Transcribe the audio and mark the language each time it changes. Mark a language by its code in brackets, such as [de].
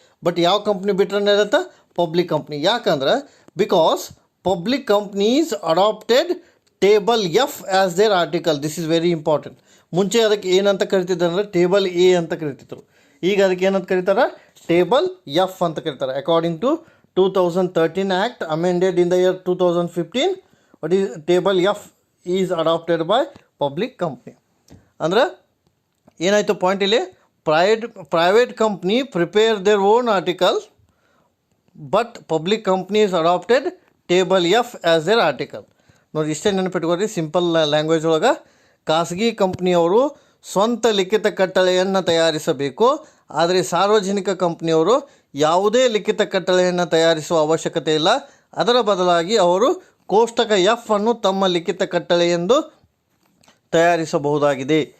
[en] but [kn] ಯಾವ company ಬಿಟ್ರೆ ಇರುತ್ತೆ, ಪಬ್ಲಿಕ್ ಕಂಪ್ನಿ. ಯಾಕಂದ್ರೆ [en] Because public companies adopted table F as their article. This is very important. [kn] ಮುಂಚೆ ಅದಕ್ಕೆ ಏನಂತ ಕರಿತಿದ್ದಾರೆ ಅಂದರೆ ಟೇಬಲ್ ಎ ಅಂತ ಕರಿತಿದ್ರು. ಈಗ ಅದಕ್ಕೆ ಏನಂತ ಕರೀತಾರೆ, ಟೇಬಲ್ ಎಫ್ ಅಂತ ಕರೀತಾರೆ. [en] According to 2013 act amended in the year 2015, what is table F is adopted by public company. [kn] ಅಂದ್ರೆ ಏನಾಯಿತು ಪಾಯಿಂಟ್ ಇಲ್ಲಿ, [en] private company prepare their own article, but public companies adopted table F as their article. [kn] ನೋಡಿ ಇಷ್ಟೇ ನೆನಪಿಟ್ಕೊಳ್ರಿ, simple language ಒಳಗೆ ಖಾಸಗಿ ಕಂಪ್ನಿಯವರು ಸ್ವಂತ ಲಿಖಿತ ಕಟ್ಟಳೆಯನ್ನು ತಯಾರಿಸಬೇಕು. ಆದರೆ ಸಾರ್ವಜನಿಕ ಕಂಪ್ನಿಯವರು ಯಾವುದೇ ಲಿಖಿತ ಕಟ್ಟಳೆಯನ್ನು ತಯಾರಿಸುವ ಅವಶ್ಯಕತೆ ಇಲ್ಲ. ಅದರ ಬದಲಾಗಿ ಅವರು ಕೋಷ್ಟಕ ಎಫ್ ಅನ್ನು ತಮ್ಮ ಲಿಖಿತ ಕಟ್ಟಳೆ ಎಂದು ತಯಾರಿಸಬಹುದಾಗಿದೆ.